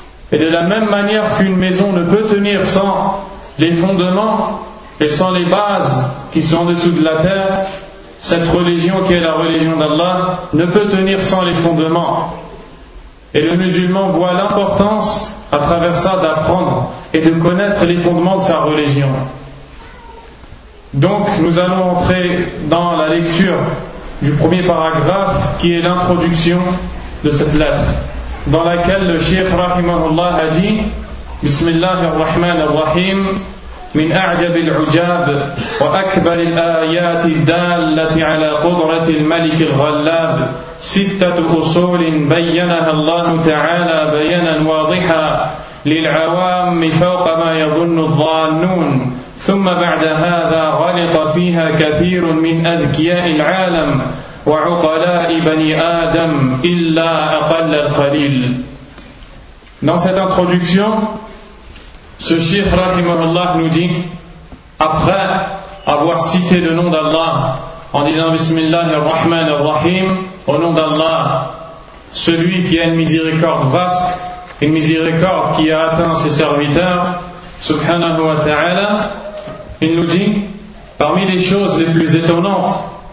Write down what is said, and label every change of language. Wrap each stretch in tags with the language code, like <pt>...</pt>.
<fr>Et de la même manière qu'une maison ne peut tenir sans les fondements et sans les bases qui sont en dessous de la terre, cette religion qui est la religion d'Allah ne peut tenir sans les fondements. Et le musulman voit l'importance à travers ça d'apprendre et de connaître les fondements de sa religion. Donc nous allons entrer dans la lecture du premier paragraphe qui est l'introduction de cette lettre, dans laquelle le cheikh rahimahullah a dit « Bismillah ar-Rahman ar-Rahim »</fr> <ar>من أعجب العجاب وأكبر الآيات الدالة على قدرة الملك الغلاب ستة أصول بينها الله تعالى بيانا واضحا للعوام فوق ما يظن الظانون ثم بعد هذا غلط فيها كثير من أذكياء العالم وعقلاء بني آدم إلا أقل القليل.</ar> <fr>Dans cette introduction, ce cheikh rahimahullah nous dit, après avoir cité le nom d'Allah en disant Bismillah ar-Rahman ar-Rahim, au nom d'Allah, celui qui a une miséricorde vaste, une miséricorde qui a atteint ses serviteurs, subhanahu wa ta'ala, il nous dit, parmi les choses les plus étonnantes</fr>